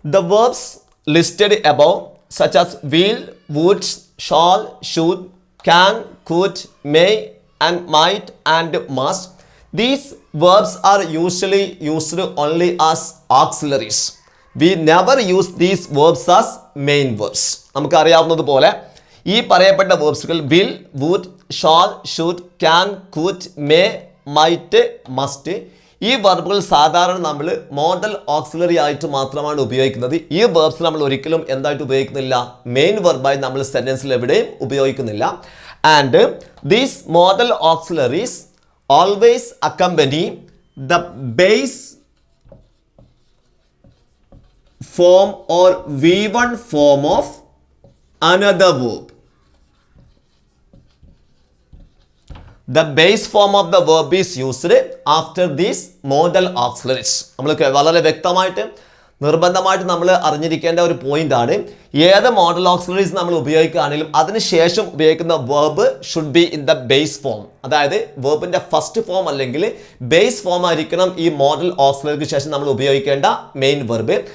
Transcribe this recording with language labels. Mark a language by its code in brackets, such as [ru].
[en] The verbs listed above, such as will, would, shall, should, can, could, may, and might, and must, these verbs are usually used only as auxiliaries. We never use these verbs as main verbs. [ml] നമുക്കറിയാവുന്നതുപോലെ ഈ പറയപ്പെട്ട വേർബ്സുകൾ [en] will, would, shall, should, can, could, may, might, must, [ml] ഈ വെർബുകൾ സാധാരണ നമ്മൾ modal auxiliary ആയിട്ട് മാത്രമാണ് ഉപയോഗിക്കുന്നത്. ഈ വെർബ്സ് നമ്മൾ ഒരിക്കലും എന്തായിട്ട് ഉപയോഗിക്കുന്നില്ല, മെയിൻ വെർബായി നമ്മൾ സെന്റൻസിൽ എവിടെയും ഉപയോഗിക്കുന്നില്ല. And these modal auxiliaries [en] always accompany the base form or V1 form of another verb. The base form of the verb is used after these modal auxiliaries. [ml] നമ്മൾക്ക് വളരെ വ്യക്തമായിട്ട് നിർബന്ധമായിട്ട് നമ്മൾ അറിഞ്ഞിരിക്കേണ്ട ഒരു പോയിന്റ് ആണ്, ഏത് മോഡൽ ഓക്സിലറീസ് നമ്മൾ ഉപയോഗിക്കുകയാണെങ്കിലും അതിനുശേഷം ഉപയോഗിക്കുന്ന verb [en] Should be in the base form. [ml] അതായത് വേർബിന്റെ ഫസ്റ്റ് ഫോം അല്ലെങ്കിൽ ബേസ് ഫോം ആയിരിക്കണം ഈ മോഡൽ ഓക്സിലറിക്ക് ശേഷം നമ്മൾ ഉപയോഗിക്കേണ്ട മെയിൻ വെർബ്.